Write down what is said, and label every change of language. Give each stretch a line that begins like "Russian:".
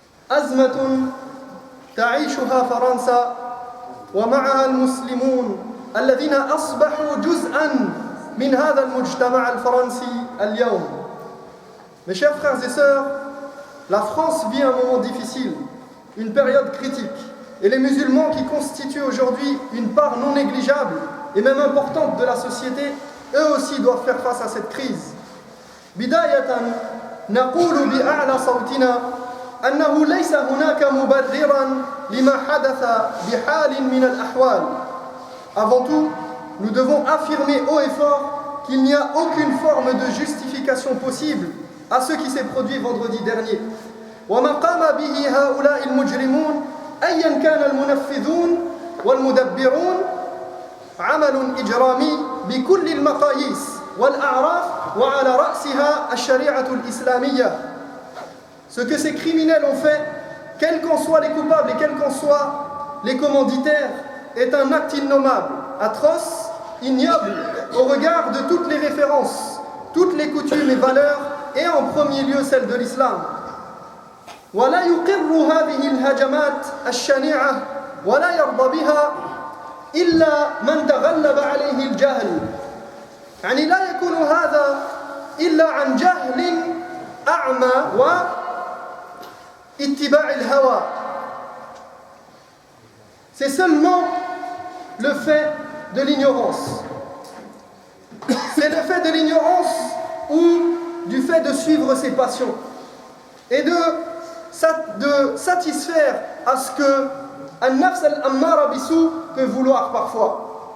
Arabic: أزمة تعيشها فرنسا ومعها المسلمون الذين أصبحوا جزءاً من هذا المجتمع الفرنسي اليوم.
French: Mes chers frères et sœurs, la France vit un moment difficile, une période critique, et les musulmans qui constituent aujourd'hui une part non négligeable et même importante de la société, eux aussi doivent faire face à cette crise.
Arabic: بداية نقول بأعلى صوتنا أنه ليس هناك مبرراً لما حدث بحال من الأحوال.
French: Avant tout, nous devons affirmer haut et fort qu'il n'y a aucune forme de justification possible à ce qui s'est produit vendredi dernier.
Arabic: وما قام به هؤلاء المجرمون أياً كان المنفذون والمدبرون عمل إجرامي بكل المقاييس والأعراف وعلى رأسها الشريعة الإسلامية.
French: Ce que ces criminels ont fait, quels qu'en soient les coupables et quels qu'en soient les commanditaires, est un acte innommable, atroce, ignoble, au regard de toutes les références, toutes les coutumes et valeurs, et en premier lieu celle de l'islam.
Arabic: ولا يقر هذه الهجمات الشنيعة ولا يرضى بها إلا من تغلب عليه الجهل. يعني لا يكون هذا إلا عن جهل أعمى واتباع الهوى.
French: C'est seulement le fait de l'ignorance. C'est le fait de l'ignorance ou du fait de suivre ses passions et de satisfaire à ce que
Arabic: al-nafs al-ammara bisou
French: peut vouloir parfois.